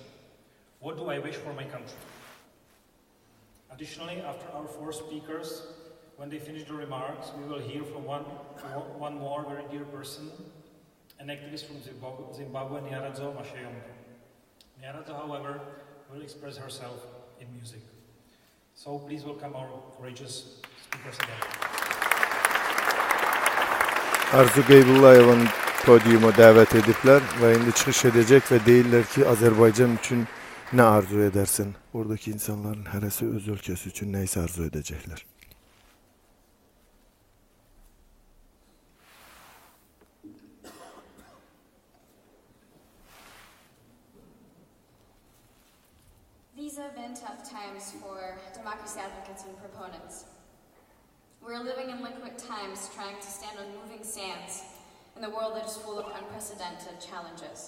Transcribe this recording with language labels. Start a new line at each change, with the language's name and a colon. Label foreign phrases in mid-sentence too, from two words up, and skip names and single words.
English: What do I wish for my country? Additionally, after our 4 speakers, when they finish the remarks, we will hear from one more very dear person, an activist from Zimbabwe, Nyaradzo Masheyombe. Nyaradzo, however, will express herself in music. So please welcome our courageous speakers again.
Azerbaijani: Arzu Qeybullayevanin podyuma davet edipler ve indi çıxış edecek ve deyirlər ki, Azərbaycan üçün nə arzu edersin? Oradaki insanların hərəsi öz ölkəsi üçün nə isə arzu edəcəklər.
English: These have been tough times for democracy advocates and proponents. We're living in liquid times, trying to stand on moving sands in the world that is full of unprecedented challenges.